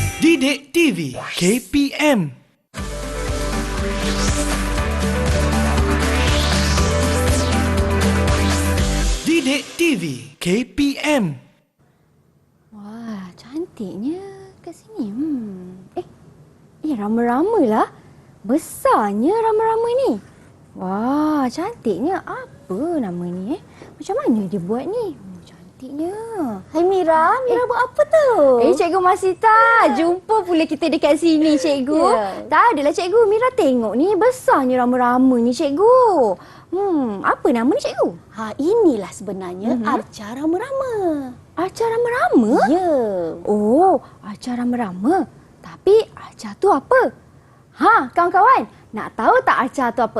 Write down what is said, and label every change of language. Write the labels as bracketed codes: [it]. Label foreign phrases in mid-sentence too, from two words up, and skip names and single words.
[ms] Didik TV KPM. Didik TV KPM. Wah, cantiknya kat sini. Rama-rama lah. Besarnya rama-rama ni. Wah, cantiknya. Apa nama ni? Macam mana dia buat ni? Cantiknya. Hai Mira, Mira buat apa tu? Cikgu Masita. Jumpa pula kita dekat sini, Cikgu. Tak adalah, Cikgu. Mira tengok ni besarnya rama-rama ni, Cikgu. Apa nama ni, Cikgu? Inilah sebenarnya Arca Rama-Rama. Arca Rama-Rama? Ya. Oh, Arca Rama-Rama. Tapi Arca tu apa? Kawan-kawan, nak tahu tak Arca tu apa?